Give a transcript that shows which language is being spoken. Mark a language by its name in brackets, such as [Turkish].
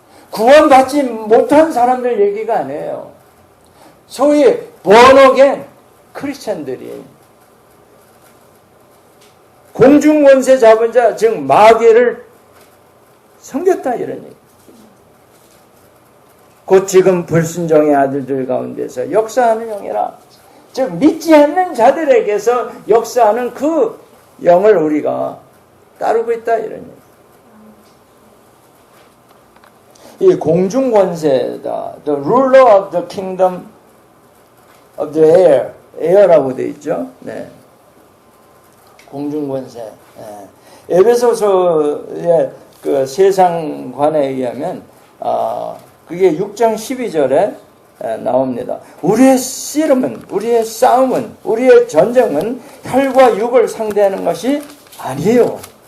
[Korean] 구원받지 못한 사람들 얘기가 아니에요. 소위 born-again 크리스천들이 공중 권세 잡은 자, 즉 마귀를 섬겼다 이런 얘기. 곧 지금 불순종의 아들들 가운데서 역사하는 영이라, 즉 믿지 않는 자들에게서 역사하는 그 영을 우리가 따르고 있다 이런 얘기. 이 공중 권세다. [English] The ruler of the kingdom of the air. [Korean] air라고 되어 있죠. 네. 공중 권세. 네. 에베소서의 그 세상관에 의하면 그게 6장 12절에 나옵니다. 우리의 씨름은, 우리의 싸움은, 우리의 전쟁은 혈과 육을 상대하는 것이 아니에요.